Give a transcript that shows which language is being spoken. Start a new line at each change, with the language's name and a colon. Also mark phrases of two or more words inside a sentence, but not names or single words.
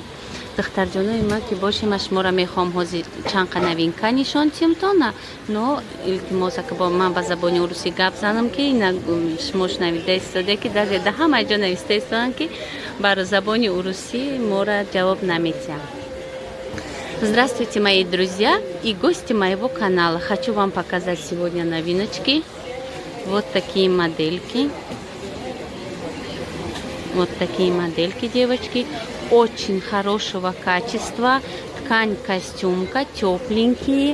Tajik: Духтарҷонои ма ки бошем, шуморо мехоҳам ҳозир чанқа новинка нишон тиҳамтона, но илтимоса ки ман ба забони урусӣ гап занам ки шумо шунавида истоде ки да ҳама ҷо нависта истодан ки бар забони урусӣ мора ҷавоб намедиҳам.
Russian: Здравствуйте, мои друзья и гости моего канала. Хочу вам показать сегодня новиночки. Вот такие модельки. Вот такие модельки, девочки. Очень хорошего качества. Ткань костюмка, тепленькие.